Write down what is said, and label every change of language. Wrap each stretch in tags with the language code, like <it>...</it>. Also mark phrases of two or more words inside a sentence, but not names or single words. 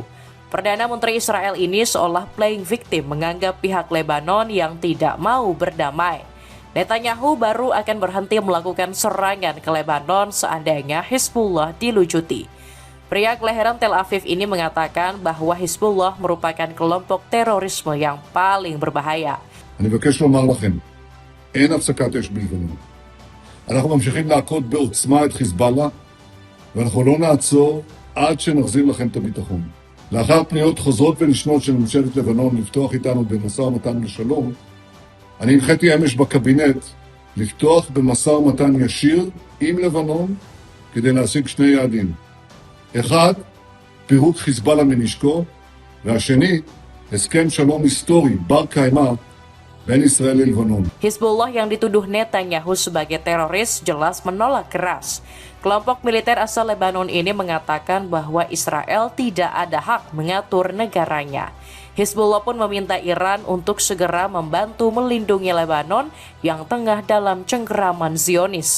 <id>Perdana Menteri Israel ini seolah</id> <en>playing victim</en> <id>menganggap pihak Lebanon yang tidak mau berdamai. Netanyahu baru akan berhenti melakukan serangan ke Lebanon seandainya Hizbullah dilucuti. Pria kelahiran Tel Aviv ini mengatakan bahwa Hizbullah merupakan kelompok terorisme yang paling berbahaya.</id> <he>אני מבקש לומר לכם, אין הפסקת אש בלבנון. אנחנו ממשיכים להכות בעוצמה את חיזבאללה, ואנחנו לא נעצור עד שנחזיר לכם את הביטחון. לאחר פניות חוזרות ונשנות של ממשלת לבנון לפתוח איתנו במשא ומתן לשלום, אני הנחיתי אמש בקבינט לפתוח במשא ומתן ישיר עם לבנון כדי להשיג שני יעדים. אחד, פירוק חיזבאללה מנשקו, והשני, הסכם שלום היסטורי בר קיימא</he> <id>dan Israel dan Lebanon. Hizbullah yang dituduh Netanyahu sebagai teroris jelas menolak keras. Kelompok militer asal Lebanon ini mengatakan bahwa Israel tidak ada hak mengatur negaranya. Hizbullah pun meminta Iran untuk segera membantu melindungi Lebanon yang tengah dalam cengkeraman Zionis.</id>